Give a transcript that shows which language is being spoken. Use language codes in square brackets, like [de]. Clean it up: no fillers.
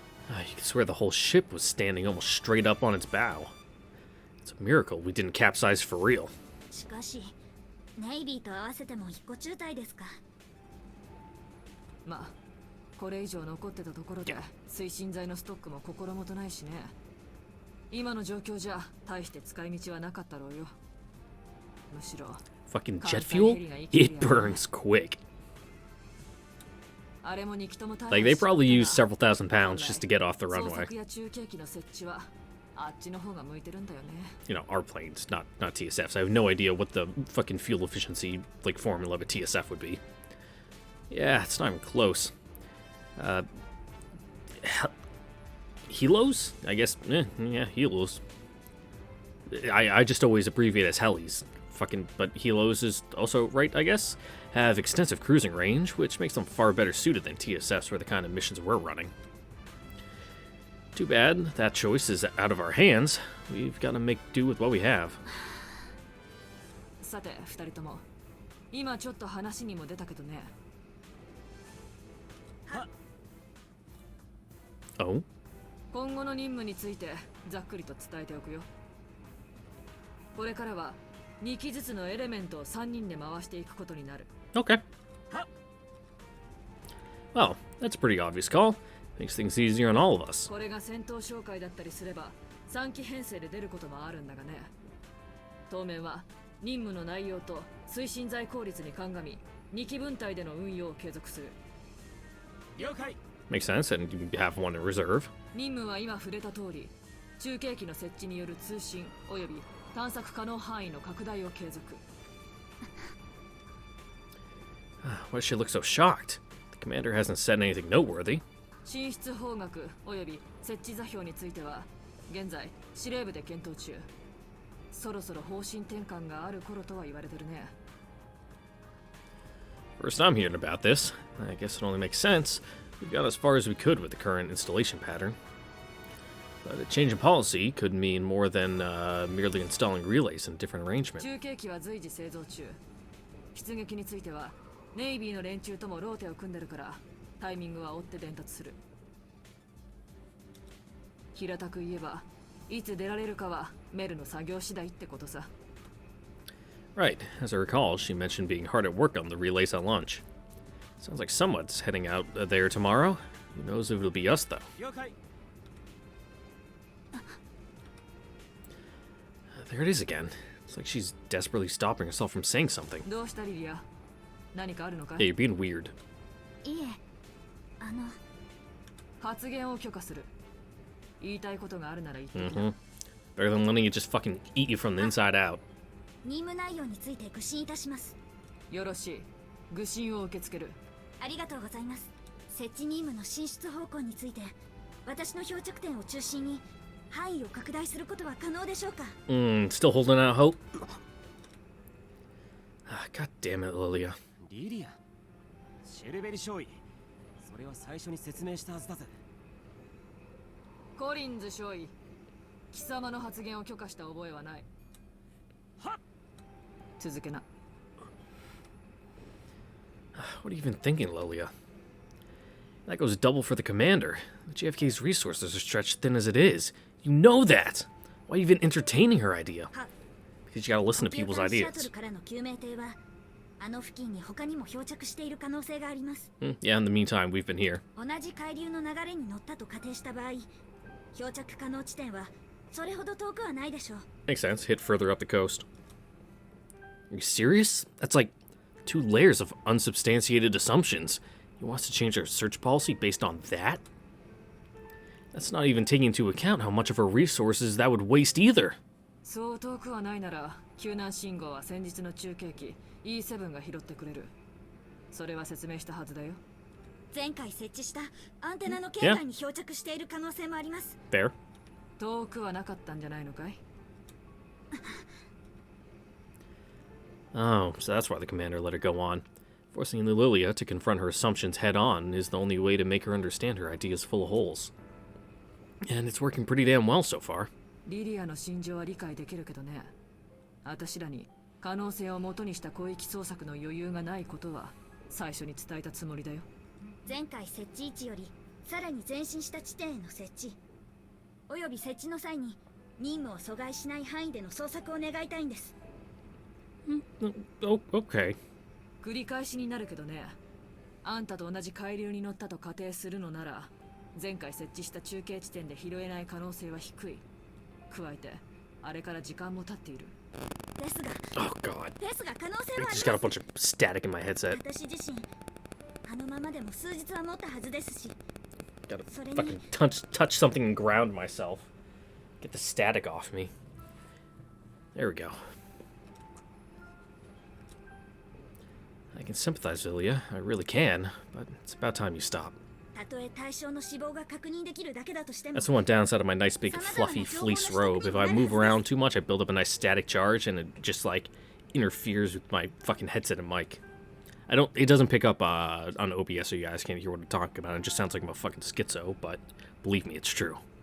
[en] You could swear the whole ship was standing almost straight up on its bow. It's a miracle we didn't capsize for real. [ja] しかし、ネイビーと合わせても一個中隊ですか。まあ、これ以上残ってたところで推進剤のストックも心もとないしね。今の状況じゃ大して使い道はなかったろうよ。むしろ [en] Fucking jet fuel? It burns quick. [ja] あれも2機とも大 [en] Like, they probably used several thousand pounds just to get off the [ja] 捜 [en] runway. [ja] 索や中継機の設置はあっちの方が向いてるんだよね。 [en] You know, our planes, not TSFs. I have no idea what the fucking fuel efficiency, like, formula of a TSF would be. Yeah, it's not even close. Helos? I guess, yeah, Helos. I just always abbreviate as Helis. Fucking, but Helos is also right, I guess. Have extensive cruising range, which makes them far better suited than TSFs for the kind of missions we're running. Too bad that choice is out of our hands. We've got to make do with what we have. [ja] さて、2人とも今ちょっと話にも出たけどね。 [en] Oh? [ja] 今後の任務についてざっくりと伝えておくよ。これからは2機ずつのエレメントを3人で回していくことになる。 [en] Okay. Well, that's a pretty obvious call. Makes things easier on all of us. [ja] これが戦闘紹介だったりすれば3機編成で出ることもあるんだがね。当面は任務の内容と推進剤効率に鑑み2機分隊での運用を継続する。了解。 [en] Makes sense, and you have one in reserve. [ja] 任務は今触れた通り、中継機の設置による通信および探索可能範囲の拡大を継続。 [en] Why does she look so shocked? The commander hasn't said anything noteworthy. [ja] 進出方角および設置座標については現在司令部で検討中。そろそろ方針転換がある頃とは言われてるね。 [en] First I'm hearing about this. I guess it only makes sense. We got as far as we could with the current installation pattern. But a change in policy could mean more than merely installing relays in a different arrangement. [ja] 中継機は随時製造中。出撃についてはネイビーの連中ともローテを組んでるからタイミングは追って伝達する。平たく言えばいつ出られるかはメルの作業次第ってことさ。 [en] Right. As I recall, she mentioned being hard at work on the relays at lunch. Sounds like someone's heading out there tomorrow. Who knows if it'll be us, though. [ja] 了解。 [en] There it is again. It's like she's desperately stopping herself from saying something. [ja] どうしたリリア？何かあるのか [en] Hey, you're being weird. [ja] いえ、発言を許可する。言いたいことがあるなら言ってきな。 Mm-hmm. [en] Better than letting it just fucking eat you from the inside out. [ja] 任務内容について愚信いたします。よろしい。愚信を受け付ける。ありがとうございます。設置任務の進出方向について私の漂着点を中心に範囲を拡大することは可能でしょうか。 [en] Still holding out hope? God damn it, Lilia. [ja] リリア、シェルベリ少尉、それは最初に説明したはずだぜ。コリンズ少尉、貴様の発言を許可した覚えはない。はっ。続けな。 [en] What are you even thinking, Lilia? That goes double for the commander. The JFK's resources are stretched thin as it is. You know that! Why are you even entertaining her idea? Because you gotta listen to people's [ja] シャト [en] ideas. [ja] ルからの救命艇はあの付近に他にも漂着している可能性があります。 [en] Yeah, in the meantime, we've been here. [ja] 同じ海流の流れに乗ったと仮定した場合、漂着可能地点はそれほど遠くはないでしょう。 [en] Makes sense. Hit further up the coast. Are you serious? That's like 2 layers of unsubstantiated assumptions. He wants to change our search policy based on that? That's not even taking into account how much of our resources that would waste either. [ja] そう遠くはないなら救難信号は先日の中継機 E7 が拾ってくれる。それは説明したはずだよ。前回設置したアンテナの圏内に漂着している可能性もあります。 [en] Fair. [ja] 遠くはなかったんじゃないのかい？ [en] Oh, so that's why the commander let her go on. Forcing Lilia to confront her assumptions head on is the only way to make her understand her ideas full of holes. And it's working pretty damn well so far. [ja] リリアの心情は理解できるけどね。私らに可能性を元にした広域捜索の余裕がないことは最初に伝えたつもりだよ。前回設置位置よりさらに前進した地点への設置および設置の際に任務を阻害しない範囲での捜索を願いたいんです。 [en] Oh, okay. [ja] 繰り返しになるけどね。あんたと同じ海流に乗ったと仮定するのなら前回設置した中継地点で拾えない可能性は低い。加えてあれから時間も経っている。ですが [en] Oh, God. [ja] ですが可能性 [en] I [ja] はあり [en] just got a [ja] ま [en] bunch of static in my headset. [ja] す。私自身あのままでも数日は持ったはずですし [en] Gotta Sorry. fucking touch something and ground myself. Get the static off me. There we go. I can sympathize, Lilia. I really can, but it's about time you stop. [ja] たとえ対象の死亡が確認できるだけだとしても [en] That's the one downside of my nice big fluffy fleece robe. If I move around too much, I build up a nice static charge, and it just like interferes with my fucking headset and mic. It doesn't pick up on OBS, so you guys can't hear what I'm talking about. It just sounds like I'm a fucking schizo, but believe me, it's true.